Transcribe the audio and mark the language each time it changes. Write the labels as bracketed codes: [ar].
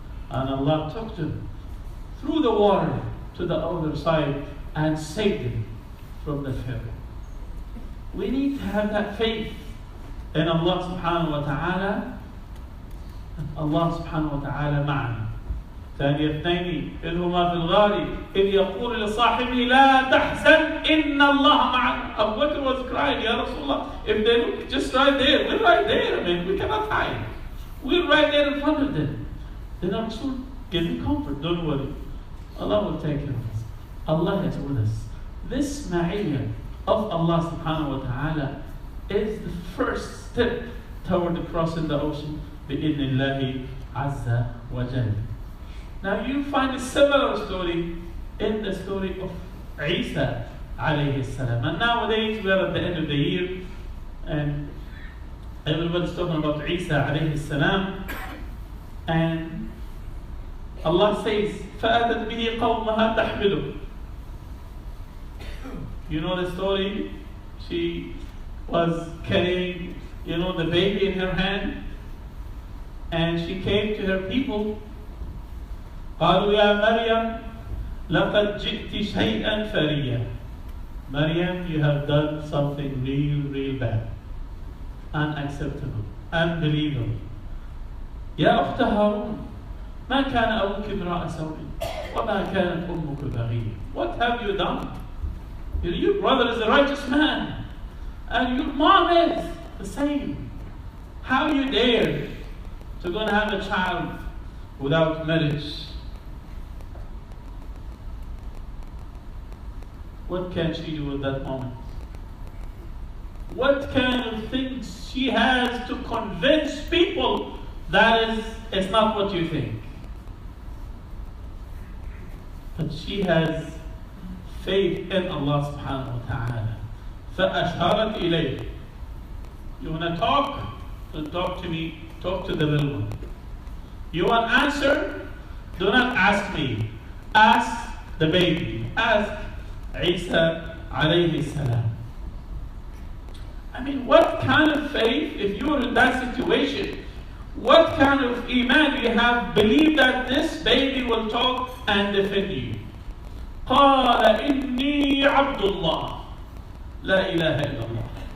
[en] And Allah took them through the water to the other side and saved them from the Pharaoh. We need to have that faith in Allah subhanahu wa ta'ala. [ar] Allah subhanahu wa ta'ala معنا. ثاني اثنين إذ هما في الغار إذ يقول لصاحبه لا تحزن إن الله معنا. [en] Abu Bakr was crying, Ya Rasulullah, if they look just right there, we're right there, we cannot hide. We're right there in front of them. Then Rasul, give me comfort, don't worry. Allah will take care of us. Allah is with us. This ma'iyah of Allah subhanahu wa ta'ala is the first step toward crossing the ocean bi'idhnillahi azza wa jalla. Now you find a similar story in the story of Isa alayhi salam. And nowadays we are at the end of the year and everybody's talking about Isa alayhi salam. And Allah says, [ar] فَأَتَتْ بِهِ قَوْمَهَا تَحْمِلُهُ. [en] You know the story? She was carrying, the baby in her hand. And she came to her people. [ar] قالوا يا مريم لقد جئت شيئا فريا. [en] Maryam, you have done something real bad, unacceptable, unbelievable. [ar] يا أخت هارون ما كان أبوك امرأ سوء وما كانت أمك بغيا. [en] What have you done? Your brother is a righteous man and your mom is the same. How you dare to go and have a child without marriage? What can she do at that moment? What kind of things she has to convince people that is not what you think? But she has faith in Allah subhanahu wa ta'ala. [ar] فَأَشْهَرَتْ إِلَيْهِ. [en] You want to talk? Don't talk to me. Talk to the little one. You want answer? Do not ask me. Ask the baby. Ask Isa alayhi salam. What kind of faith, if you are in that situation, what kind of iman do you have? Believe that this baby will talk and defend you. [ar] قال إني عبد الله لا إله إلا الله.